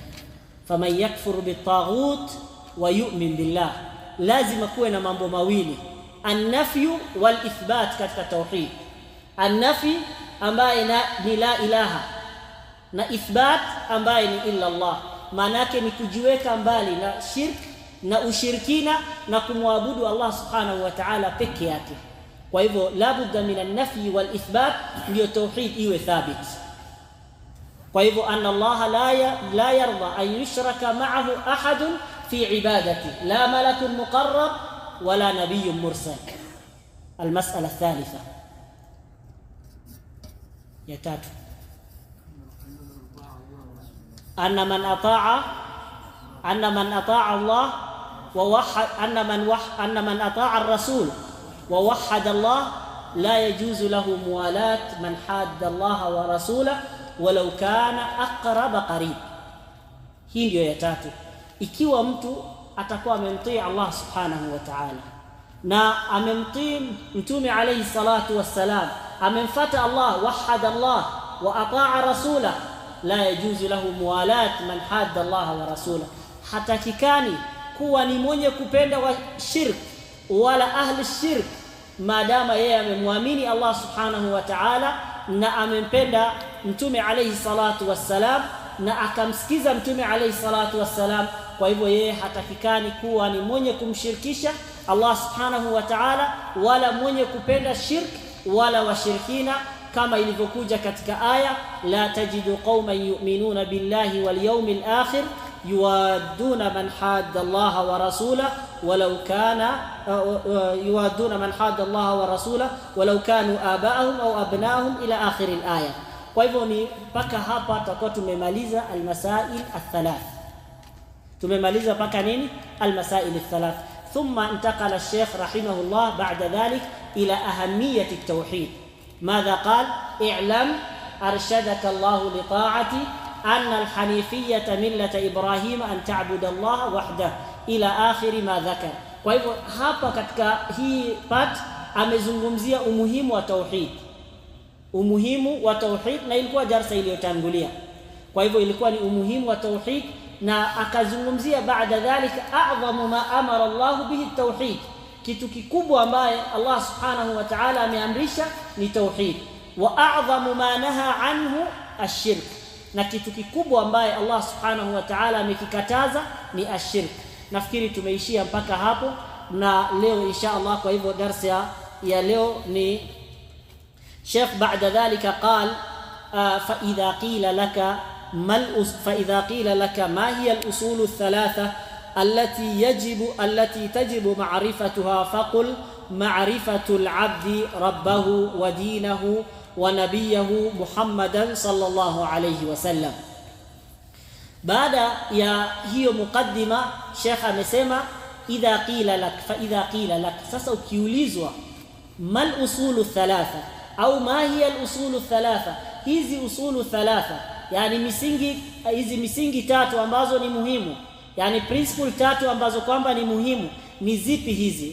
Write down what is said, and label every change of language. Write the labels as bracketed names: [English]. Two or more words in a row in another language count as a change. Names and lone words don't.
[Arabic] فمن يكفر بالطاغوت ويؤمن بالله, [Swahili] lazima kuwe na mambo mawili, [Arabic] النفي والإثبات [Swahili] katika tauhid. An-nafi ambaye ni [Arabic] لا إله, [Swahili] na ithbat ambaye ni [Arabic] إلا الله. [Swahili] Maana yake ni kujiweka mbali na shirk na ushirikina na kumwabudu Allah [Arabic] سبحانه وتعالى [Swahili] peke yake. Kwa hivyo [Arabic] لا بد من النفي والإثبات [Swahili] ndio tauhid iwe thabit. Kwa hivyo [Arabic] أن الله لا يرضى أن يشرك معه أحد في عبادته لا ملك مقرب ولا نبي مرسل. المسألة الثالثة [Swahili] ya tatu [Arabic] أن من أطاع الله ووحد أن من أطاع الرسول ووحد الله لا يجوز له موالاة من حاد الله ورسوله ولو كان أقرب قريب. [Swahili] Hii ndio ya tatu. Ikiwa mtu atakuwa amemtii Allah [Arabic] سبحانه وتعالى [Swahili] na amemtii mtume [Arabic] عليه الصلاة والسلام, [Swahili] amemfuata Allah, [Arabic] وحد الله وأطاع الرسول لا يجوز له موالاة من حاد الله ورسوله. [Swahili] Hatakikani kuwa ni mwenye kupenda wa shirk wala [Arabic] أهل الشرك, [Swahili] maadama yeye amemwamini Allah [Arabic] سبحانه وتعالى [Swahili] na amempenda mtume [Arabic] عليه الصلاة والسلام [Swahili] na akamsikiza mtume [Arabic] عليه الصلاة والسلام. [Swahili] Kwa hivyo yeye hatakikani kuwa ni mwenye kumshirikisha Allah [Arabic] سبحانه وتعالى [Swahili] wala mwenye kupenda shirk wala washirikina, kama ilivyokuja katika aya [Arabic] لا تجد قوما يؤمنون بالله واليوم الآخر يوادون من حاد الله ورسوله ولو كان ولو كانوا آباءهم أو أبناءهم إلى آخر الآية. [Swahili] Kwa hivyo ni paka hapa tutakuwa tumemaliza [Arabic] المسائل الثلاث. [Swahili] Tumemaliza paka nini? [Arabic] المسائل الثلاث. ثم انتقل الشيخ رحمه الله بعد ذلك إلى أهمية التوحيد. ماذا قال؟ اعلم أرشدك الله لطاعتي أن الحنيفية ملة إبراهيم أن تعبد الله وحده إلى آخر ما ذكر. [Swahili] Kwa hivyo hapa katika hii part amezungumzia umuhimu wa tauhid, umuhimu wa tauhid, na ilikuwa darasa iliyotangulia. Kwa hivyo ilikuwa ni umuhimu wa tauhid, na akazungumzia [Arabic] بعد ذلك أعظم ما أمر الله به التوحيد, [Swahili] kitu kikubwa ambaye Allah [Arabic] سبحانه وتعالى [Swahili] ameamrisha ni tauhid, [Arabic] وأعظم ما نهى عنه الشرك, [Swahili] na kitu kikubwa ambaye Allah [Arabic] سبحانه وتعالى [Swahili] amekikataza ni ash-shirk. Nafikiri tumeishia mpaka hapo, na leo [Arabic] إن شاء الله, [Swahili] kwa hivyo darasa ya leo ni Sheikh [Arabic] بعد ذلك قال فإذا قيل لك ما هي الأصول الثلاثة التي تجب معرفتها فقل معرفة العبد ربه ودينه ونبيه محمدا صلى الله عليه وسلم. [Swahili] Baada ya hiyo mukaddima Sheikh amesema [Arabic] إذا قيل لك, [Swahili] sasa ukiulizwa [Arabic] ما الأصول الثلاثة [Swahili] au [Arabic] ما هي الأصول الثلاثة, [Swahili] hizi [Arabic] الأصول الثلاثة [Swahili] yani misingi, hizi misingi tatu ambazo ni muhimu, yani principle tatu ambazo kwamba ni muhimu, ni zipi hizi?